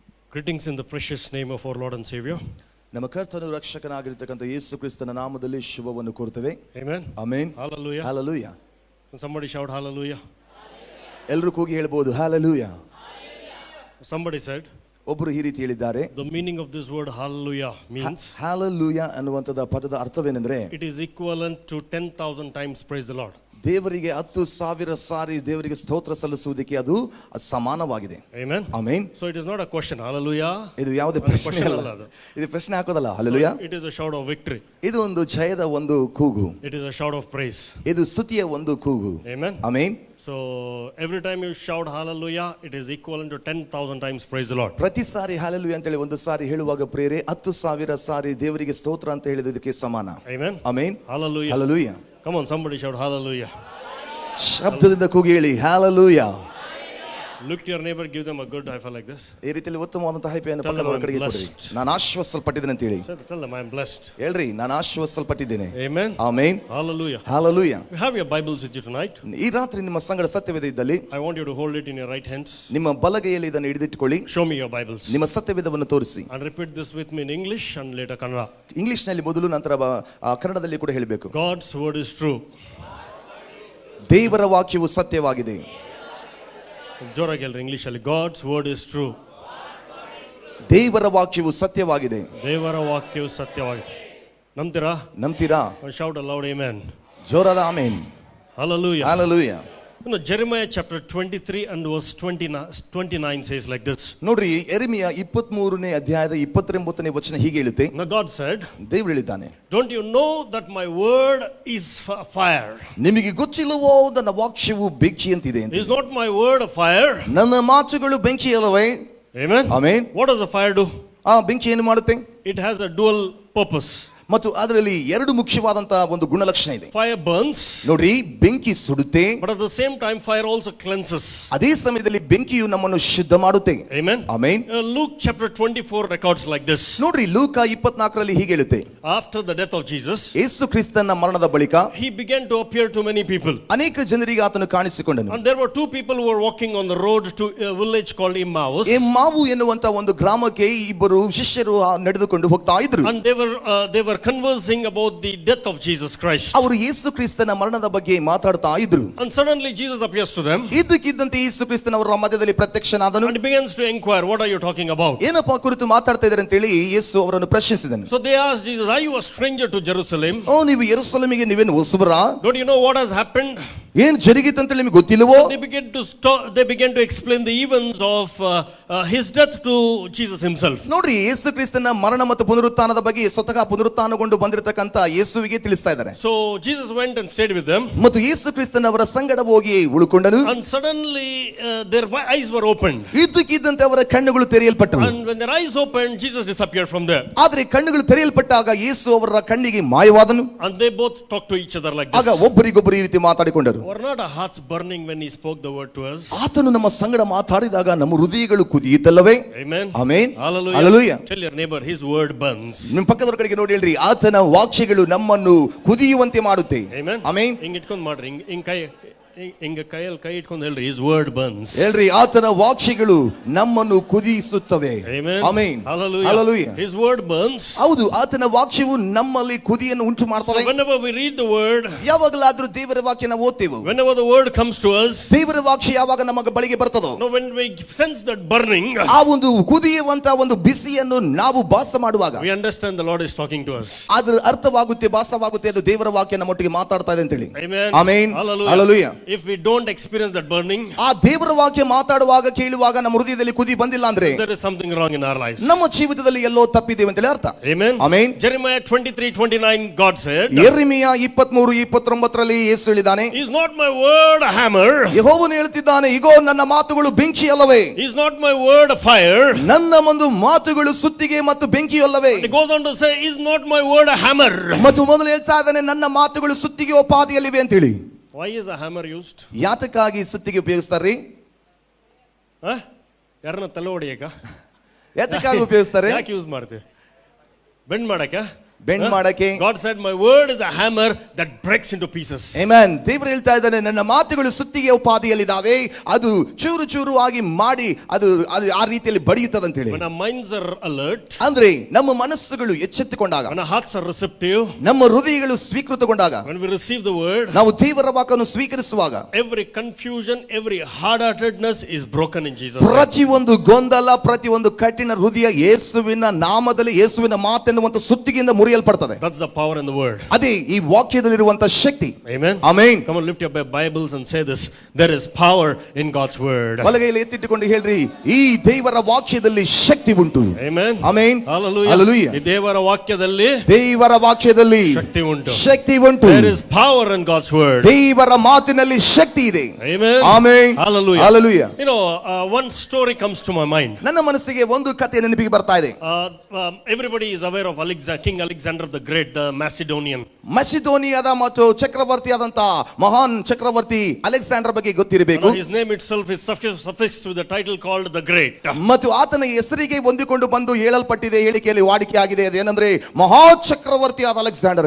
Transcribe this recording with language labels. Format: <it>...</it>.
<en>Greetings in the precious name of our Lord and Savior.</en> <kn>ನಮ್ಮ ಕರ್ತನು ರಕ್ಷಕನಾಗಿರತಕ್ಕಂಥ ಯೇಸು ಕ್ರಿಸ್ತನ ನಾಮದಲ್ಲಿ ಶುಭವನ್ನು ಕೋರುತ್ತೇವೆ.</kn> <en>Amen.</en> <kn>Amen.</kn> <en>Hallelujah. Hallelujah. Can somebody shout hallelujah?</en> <kn>ಎಲ್ಲರೂ ಕೂಗಿ ಹೇಳ್ಬೋದು hallelujah.</kn> <en>Somebody said,</en> <kn>ಒಬ್ಬರು ಈ ರೀತಿ ಹೇಳಿದ್ದಾರೆ,</kn> <en>the meaning of this word hallelujah means</en> <kn>hallelujah ಅನ್ನುವಂಥದ್ದು ಪದದ ಅರ್ಥವೇನೆಂದರೆ</kn> <en>it is equivalent to 10,000 times praise the Lord.</en> <kn>ದೇವರಿಗೆ 10,000 ಸಾರಿ ದೇವರಿಗೆ ಸ್ತೋತ್ರ ಸಲ್ಲಿಸುವುದಕ್ಕೆ ಅದು ಸಮಾನವಾಗಿದೆ.</kn> <en>Amen.</en> <kn>Amen.</kn> <en>So it is not a question, hallelujah.</en> <kn>ಇದು ಯಾವುದೇ ಪ್ರಶ್ನೆ ಅಲ್ಲ. ಇದು ಪ್ರಶ್ನೆ ಹಾಕೋದಲ್ಲ. Hallelujah.</kn> <en>It is a shout of victory.</en> <kn>ಇದು ಒಂದು ಜಯದ ಒಂದು ಕೂಗು.</kn> <en>It is a shout of praise.</en> <kn>ಇದು ಸ್ತುತಿಯ ಒಂದು ಕೂಗು.</kn> <en>Amen.</en> <kn>Amen.</kn> <en>So every time you shout hallelujah, it is equivalent to 10,000 times praise the Lord.</en> <kn>ಪ್ರತಿ ಸಾರಿ ಹಲ್ಲೆಲೂಯಾ ಅಂತ ಹೇಳಿ ಒಂದು ಸಾರಿ ಹೇಳುವಾಗ ಪ್ರೇರೆ 10,000 ಸಾರಿ ದೇವರಿಗೆ ಸ್ತೋತ್ರ ಅಂತ ಹೇಳಿದಕ್ಕೆ ಸಮಾನ.</kn> <en>Amen.</en> <kn>Amen.</kn> <en>Hallelujah.</en> <kn>Hallelujah.</kn> <en>Come on, somebody shout hallelujah.</en> <kn>ಶಬ್ದದಿಂದ ಕೂಗಿ ಹೇಳಿ hallelujah.</kn> <en>Look to your neighbor, give them a good high five like this.</en> <kn>ಈ ರೀತಿಯಲ್ಲಿ ಉತ್ತಮವಾದಂತಹ ಹೈಪೆಯನ್ನು</kn> <en>Tell them</en> <kn>ಪಕ್ಕದವರ</kn> <en>I'm</en> <kn>ಕಡೆಗೆ ಕೊಡಿ.</kn> <en>blessed.</en> <kn>ನಾನು ಆಶ್ವಾಸಲ್ಪಟ್ಟಿದ್ದೇನೆ ಅಂತ ಹೇಳಿ.</kn> <en>Tell them I am blessed.</en> <kn>ಹೇಳ್ರಿ ನಾನು ಆಶ್ವಾಸಲ್ಪಟ್ಟಿದ್ದೇನೆ.</kn> <en>Amen.</en> <kn>Amen.</kn> <en>Hallelujah.</en> <kn>Hallelujah.</kn> <en>You have your Bibles with you tonight.</en> <kn>ಈ ರಾತ್ರಿ ನಿಮ್ಮ ಸಂಗಡ ಸತ್ಯವೇದ ಇದ್ದಲ್ಲಿ</kn> <en>I want you to hold it in your right hands.</en> <kn>ನಿಮ್ಮ ಬಲಗೈಯಲ್ಲಿ ಇದನ್ನು ಹಿಡಿದಿಟ್ಟುಕೊಳ್ಳಿ.</kn> <en>Show me your Bibles.</en> <kn>ನಿಮ್ಮ ಸತ್ಯವೇದವನ್ನು ತೋರಿಸಿ.</kn> <en>And repeat this with me in English and later Kannada.</en> <kn>English ನಲ್ಲಿ ಮೊದಲು ನಂತರ ಕನ್ನಡದಲ್ಲಿ ಕೂಡ ಹೇಳಬೇಕು.</kn> <en>God's word is true.</en> <kn>ದೇವರ ವಾಕ್ಯವು ಸತ್ಯವಾಗಿದೆ. ಜೋರಾಗಿ ಹೇಳ್ರಿ ಇಂಗ್ಲಿಷ್ ಅಲ್ಲಿ.</kn> <en>God's word is true.</en> <kn>ದೇವರ ವಾಕ್ಯವು ಸತ್ಯವಾಗಿದೆ. ದೇವರ ವಾಕ್ಯವು ಸತ್ಯವಾಗಿದೆ. ನಂಬ್ತೀರಾ?</kn> <en>Shout aloud amen.</en> <kn>ಜೋರಾದ amen.</kn> <en>Hallelujah.</en> <kn>Hallelujah.</kn> <en>You know, Jeremiah chapter 23 and verse 29 says like this.</en> <kn>ನೋಡ್ರಿ, ಯೆರೆಮೀಯ 23ನೇ ಅಧ್ಯಾಯದ 29ನೇ ವಚನ ಹೀಗೆ ಹೇಳುತ್ತೆ.</kn> <en>Now God said,</en> <kn>ದೇವರು ಹೇಳಿದ್ದಾನೆ,</kn> <en>don't you know that my word is fire?</en> <kn>ನಿಮಗೆ ಗೊತ್ತಿಲ್ಲವೋ ನನ್ನ ವಾಕ್ಯವು ಬೆಂಕಿ ಅಂತಿದೆ ಅಂತ.</kn> <en>Is not my word a fire?</en> <kn>ನನ್ನ ಮಾತುಗಳು ಬೆಂಕಿ ಅಲ್ಲವೇ?</kn> <en>Amen.</en> <kn>Amen.</kn> <en>What does the fire do?</en> <kn>ಆ ಬೆಂಕಿ ಏನು ಮಾಡುತ್ತೆ?</kn> <en>It has a dual purpose.</en> <kn>ಮತ್ತು ಅದರಲ್ಲಿ ಎರಡು ಮುಖ್ಯವಾದಂತಹ ಒಂದು ಗುಣಲಕ್ಷಣ ಇದೆ.</kn> <en>Fire burns.</en> <kn>ನೋಡ್ರಿ, ಬೆಂಕಿ ಸುಡುತ್ತೆ.</kn> <en>But at the same time fire also cleanses.</en> <kn>ಅದೇ ಸಮಯದಲ್ಲಿ ಬೆಂಕಿಯು ನಮ್ಮನ್ನು ಶುದ್ಧ ಮಾಡುತ್ತೆ.</kn> <en>Amen.</en> <kn>Amen.</kn> <en>Luke chapter 24 records like this.</en> <kn>ನೋಡ್ರಿ, ಲೂಕ 24ರಲ್ಲಿ ಹೀಗೆ ಹೇಳುತ್ತೆ.</kn> <en>After the death of Jesus,</en> <kn>ಯೇಸು ಕ್ರಿಸ್ತನ ಮರಣದ ಬಳಿಕ</kn> <en>he began to appear to many people.</en> <kn>ಅನೇಕ ಜನರಿಗೆ ಆತನು ಕಾಣಿಸಿಕೊಂಡನು.</kn> <en>And there were two people who were walking on the road to a village called Emmaus.</en> <kn>ಎಮ್ಮಾವು ಎನ್ನುವಂತ ಒಂದು ಗ್ರಾಮಕ್ಕೆ ಇಬ್ಬರು ಶಿಷ್ಯರು ನಡೆದುಕೊಂಡು ಹೋಗ್ತಾ ಇದ್ರು.</kn> <en>And they were conversing about the death of Jesus Christ.</en> <kn>ಅವರು ಯೇಸು ಕ್ರಿಸ್ತನ ಮರಣದ ಬಗ್ಗೆ ಮಾತಾಡ್ತಾ ಇದ್ರು.</kn> <en>And suddenly Jesus appears to them.</en> <kn>ಇದ್ದಕ್ಕಿದ್ದಂತೆ ಯೇಸು ಕ್ರಿಸ್ತನವರ ಮಧ್ಯದಲ್ಲಿ ಪ್ರತ್ಯಕ್ಷನಾದನು.</kn> <en>And begins to inquire, what are you talking about?</en> <kn>ಏನಪ್ಪಾ ಕುರಿತು ಮಾತಾಡ್ತಾ ಇದ್ದಾರೆ ಅಂತ ಹೇಳಿ ಯೇಸು ಅವರನ್ನು ಪ್ರಶ್ನಿಸಿದನು.</kn> <en>So they asked Jesus, are you a stranger to Jerusalem?</en> <kn>ಓ, ನೀವು ಯೆರೂಸಲೇಮಿಗೆ ನೀವೇನು ಹೊಸಬರಾ?</kn> <en>Don't you know what has happened?</en> <kn>ಏನು ಜರುಗಿತು ಅಂತ ನಿಮಗೆ ಗೊತ್ತಿಲ್ಲವೋ?</kn> <en>They began to explain the events of his death to Jesus himself.</en> <kn>ನೋಡ್ರಿ, ಯೇಸು ಕ್ರಿಸ್ತನ ಮರಣ ಮತ್ತು ಪುನರುತ್ಥಾನದ ಬಗ್ಗೆ ಸ್ವತಃ ಪುನರುತ್ಥಾನಗೊಂಡು ಬಂದಿರತಕ್ಕಂತ ಯೇಸುವಿಗೆ ತಿಳಿಸ್ತಾ ಇದ್ದಾರೆ.</kn> <en>So Jesus went and stayed with them.</en> <kn>ಮತ್ತು ಯೇಸು ಕ್ರಿಸ್ತನವರ ಸಂಗಡ ಹೋಗಿ ಉಳುಕೊಂಡನು.</kn> <en>And suddenly their eyes were opened.</en> <kn>ಇದ್ದಕ್ಕಿದ್ದಂತೆ ಅವರ ಕಣ್ಣುಗಳು ತೆರೆಯಲ್ಪಟ್ಟವು.</kn> <en>And when their eyes opened, Jesus disappeared from there.</en> <kn>ಆದರೆ ಕಣ್ಣುಗಳು ತೆರೆಯಲ್ಪಟ್ಟಾಗ ಯೇಸು ಅವರ ಕಣ್ಣಿಗೆ ಮಾಯವಾದನು.</kn> <en>And they both talked to each other like this.</en> <kn>ಆಗ ಒಬ್ಬರಿಗೊಬ್ಬರು ಈ ರೀತಿ ಮಾತಾಡಿಕೊಂಡರು.</kn> <en>Were not our hearts burning when he spoke the word to us?</en> <kn>ಆತನು ನಮ್ಮ ಸಂಗಡ ಮಾತಾಡಿದಾಗ ನಮ್ಮ ಹೃದಯಗಳು ಕುದಿಯಿತಲ್ಲವೇ?</kn> <en>Amen.</en> <kn>Amen.</kn> <en>Hallelujah. Hallelujah. Tell your neighbor, his word burns.</en> <kn>ನಿಮ್ಮ ಪಕ್ಕದವರ ಕಡೆಗೆ ನೋಡಿ ಹೇಳ್ರಿ, ಆತನ ವಾಕ್ಯಗಳು ನಮ್ಮನ್ನು ಕುದಿಯುವಂತೆ ಮಾಡುತ್ತೆ.</kn> <en>Amen.</en> <kn>ಆಮೆನ್. ಹಿಂಗ್ ಇಟ್ಕೊಂಡ್ ಮಾಡ್ರಿ, ಹಿಂಗ್ ಕೈಯಲ್ಲಿ ಕೈ ಇಟ್ಕೊಂಡು ಹೇಳ್ರಿ,</kn> <en>his word burns.</en> <kn>ಹೇಳ್ರಿ, ಆತನ ವಾಕ್ಯಗಳು ನಮ್ಮನ್ನು ಕುದಿಸುತ್ತವೆ.</kn> <en>Amen.</en> <kn>Amen.</kn> <en>Hallelujah. Hallelujah. His word burns.</en> <kn>ಹೌದು, ಆತನ ವಾಕ್ಯವು ನಮ್ಮಲ್ಲಿ ಕುದಿಯನ್ನು ಉಂಟು</kn> <en>So</en> <kn>ಮಾಡ್ತವೆ.</kn> <en>whenever we read the word,</en> <kn>ಯಾವಾಗಲಾದ್ರೂ ದೇವರ ವಾಕ್ಯನ ಓದ್ತೇವೆ,</kn> <en>whenever the word comes to us,</en> <kn>ದೇವರ ವಾಕ್ಯ ಯಾವಾಗ ನಮ್ಮ ಬಳಿಗೆ ಬರ್ತದೋ,</kn> <en>no, when we sense that burning,</en> <kn>ಆ ಒಂದು ಕುದಿಯುವಂತ ಒಂದು ಬಿಸಿಯನ್ನು ನಾವು ಭಾಸ ಮಾಡುವಾಗ</kn> <en>we understand the Lord is talking to us.</en> <kn>ಅದ್ರ ಅರ್ಥವಾಗುತ್ತೆ, ಭಾಸವಾಗುತ್ತೆ, ಅದು ದೇವರ ವಾಕ್ಯ ನಮ್ಮೊಟ್ಟಿಗೆ ಮಾತಾಡ್ತಾ ಇದೆ ಅಂತ ಹೇಳಿ.</kn> <en>Amen.</en> <kn>Amen.</kn> <en>Hallelujah. Hallelujah. If we don't experience that burning,</en> <kn>ಆ ದೇವರ ವಾಕ್ಯ ಮಾತಾಡುವಾಗ ಕೇಳುವಾಗ ನಮ್ಮ ಹೃದಯದಲ್ಲಿ ಕುದಿ ಬಂದಿಲ್ಲ ಅಂದ್ರೆ</kn> <en>there is something wrong in our lives.</en> <kn>ನಮ್ಮ ಜೀವಿತದಲ್ಲಿ ಎಲ್ಲೋ ತಪ್ಪಿದ್ದೇವೆ ಅಂತ ಹೇಳಿ ಅರ್ಥ.</kn> <en>Amen.</en> <kn>Amen.</kn> <en>Jeremiah 23:29 God said,</en> <kn>ಯೆರೆಮೀಯ 23:29 ಯೇಸು ಹೇಳಿದ್ದಾನೆ,</kn> <en>is not my word a hammer,</en> <kn>ಯೆಹೋವನು ಹೇಳ್ತಿದ್ದಾನೆ, ಇಗೋ ನನ್ನ ಮಾತುಗಳು ಬೆಂಕಿ ಅಲ್ಲವೇ,</kn> <en>is not my word a fire.</en> <kn>ನನ್ನ ಒಂದು ಮಾತುಗಳು ಸುತ್ತಿಗೆ ಮತ್ತು ಬೆಂಕಿಯಲ್ಲವೇ.</kn> <en>It goes on to say, is not my word a hammer.</en> <kn>ಮತ್ತು ಮೊದಲು ಹೇಳ್ತಾ ಇದ್ದಾನೆ, ನನ್ನ ಮಾತುಗಳು ಸುತ್ತಿಗೆ ಉಪಾದಿಯಲ್ಲಿವೆ ಅಂತ ಹೇಳಿ.</kn> <en>Why is a hammer used?</en> <kn>ಯಾತಕ್ಕಾಗಿ ಸುತ್ತಿಗೆ ಉಪಯೋಗಿಸ್ತಾರ್ರಿ? ಯಾರನ್ನ ತಲೆ ಹೊಡಿಯಕ? ಯಾತಕ್ಕಾಗಿ ಉಪಯೋಗಿಸ್ತಾರೆ? ಯಾಕೆ ಯೂಸ್ ಮಾಡ್ತೀವಿ? ಬೆಂಡ್ ಮಾಡಕ? ಬೆಂಡ್ ಮಾಡಕ್ಕೆ.</kn> <en>God said my word is a hammer that breaks into pieces. Amen.</en> <kn>ದೇವರು ಹೇಳ್ತಾ ಇದ್ದಾನೆ, ನನ್ನ ಮಾತುಗಳು ಸುತ್ತಿಗೆ ಉಪಾದಿಯಲ್ಲಿದ್ದಾವೆ, ಅದು ಚೂರು ಚೂರು ಆಗಿ ಮಾಡಿ ಅದು ಆ ರೀತಿಯಲ್ಲಿ ಬಡಿಯುತ್ತದೆ ಅಂತ ಹೇಳಿ.</kn> <en>When our minds are alert,</en> <kn>ಅಂದ್ರೆ ನಮ್ಮ ಮನಸ್ಸುಗಳು ಎಚ್ಚೆತ್ತುಕೊಂಡಾಗ,</kn> <en>when our hearts are receptive,</en> <kn>ನಮ್ಮ ಹೃದಯಗಳು ಸ್ವೀಕೃತಗೊಂಡಾಗ,</kn> <en>when we receive the word,</en> <kn>ನಾವು ದೇವರ ವಾಕ್ಯವನ್ನು ಸ್ವೀಕರಿಸುವಾಗ</kn> <en>every confusion, every hard-heartedness is broken in Jesus.</en> <kn>ಪ್ರತಿಯೊಂದು ಗೊಂದಲ, ಪ್ರತಿಯೊಂದು ಕಠಿಣ ಹೃದಯ ಯೇಸುವಿನ ನಾಮದಲ್ಲಿ, ಯೇಸುವಿನ ಮಾತೆನ್ನುವಂತ ಸುತ್ತಿಗೆಯಿಂದ ಮುರಿಯಲ್ಪಡ್ತದೆ.</kn> <en>That's the power in the word.</en> <kn>ಅದೇ ಈ ವಾಕ್ಯದಲ್ಲಿರುವಂತ ಶಕ್ತಿ.</kn> <en>Amen.</en> <kn>Amen.</kn> <en>Come on, lift your Bibles and say this: there is power in God's word.</en> <kn>ಬಲಗೈಯಲ್ಲಿ ಎತ್ತಿಟ್ಟುಕೊಂಡು ಹೇಳ್ರಿ, ಈ ದೇವರ ವಾಕ್ಯದಲ್ಲಿ ಶಕ್ತಿ ಉಂಟು.</kn> <en>Amen.</en> <kn>ಆಮೆನ್.</kn> <en>Hallelujah. Hallelujah.</en> <kn>ಈ ದೇವರ ವಾಕ್ಯದಲ್ಲಿ ದೇವರ ವಾಕ್ಯದಲ್ಲಿ ಶಕ್ತಿ ಉಂಟು. ಶಕ್ತಿ ಉಂಟು.</kn> <en>There is power in God's word.</en> <kn>ದೇವರ ಮಾತಿನಲ್ಲಿ ಶಕ್ತಿ ಇದೆ.</kn> <en>Amen.</en> <kn>Amen.</kn> <en>Hallelujah. Hallelujah. You know, one story comes to my mind.</en> <kn>ನನ್ನ ಮನಸ್ಸಿಗೆ ಒಂದು ಕಥೆ ನೆನಪಿಗೆ ಬರ್ತಾ ಇದೆ.</kn> <en>Everybody is aware of King Alexander the Great, the Macedonian.</en> <kn>ಮಸಿಡೋನಿಯಾದ ಮತ್ತು ಚಕ್ರವರ್ತಿಯಾದಂತ ಮಹಾನ್ ಚಕ್ರವರ್ತಿ ಅಲೆಕ್ಸಾಂಡರ್ ಬಗ್ಗೆ ಗೊತ್ತಿರಬೇಕು.</kn> <en>His name itself is suffixed with the title called the Great.</en> <kn>ಮತ್ತು ಆತನ ಹೆಸರಿಗೆ ಹೊಂದಿಕೊಂಡು ಬಂದು ಹೇಳಲ್ಪಟ್ಟಿದೆ, ಹೇಳಿಕೆಯಲ್ಲಿ ವಾಡಿಕೆ ಆಗಿದೆ, ಅದೇನೆಂದ್ರೆ ಮಹಾ ಚಕ್ರವರ್ತಿಯಾದ ಅಲೆಕ್ಸಾಂಡರ್</kn>